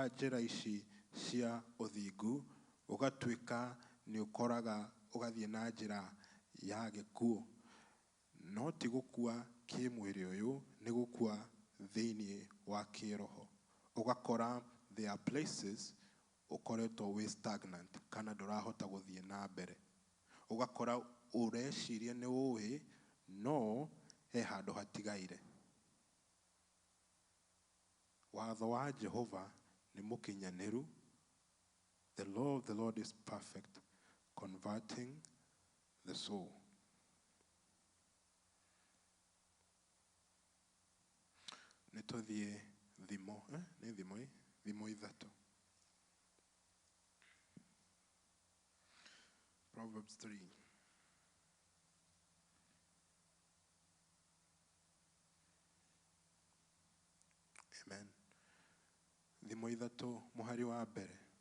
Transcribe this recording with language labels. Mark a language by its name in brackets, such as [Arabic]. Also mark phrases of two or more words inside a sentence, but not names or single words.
[Kikuyu] njĩra ici cia ũthingu ũgatuĩka nĩ ũkoraga ũgathiĩ na njĩra ya gĩkuũ no ti gũkua kĩmwĩrĩ ũyũ nĩ gũkua thĩinĩ wa kĩroho ũgakora [English] there are places [Kikuyu] ukoretwo wĩ stagnant kana ndũrahota gũthiĩ na mbere ũgakora ũreciria nĩ ũĩ no he handũ hatigaire watho wa Jehova nĩ mũkinyanĩru [English] the law of the Lord is perfect converting the soul [Kikuyu] nĩ tũthiĩ thimo nĩ thimo ithatũ Proverbs 3 Amen thimo ithatũ mũhari wa mbere